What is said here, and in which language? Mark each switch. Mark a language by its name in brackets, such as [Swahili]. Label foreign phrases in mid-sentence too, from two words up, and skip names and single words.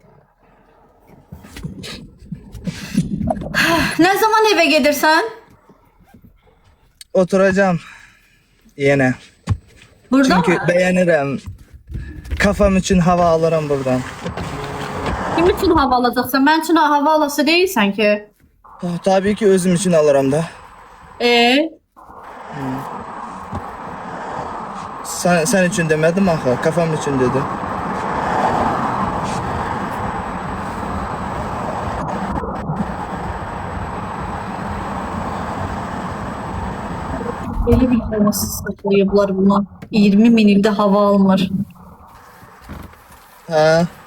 [Turkish] Ne zaman eve gelirsen? Oturacağım. Yine. Burada Çünkü mı? beğenirim. Kafam için hava alırım buradan. [Azerbaijani] Kim üçün hava alacaqsan? Mən üçün hava alası deyilsən ki. [Turkish] Tabii ki özüm için alırım da. Sen için demedim axı, kafam için dedim. [Azerbaijani] Belə bir havasız saxlayıblar bunu. 20 min ildə hava almır. Ha,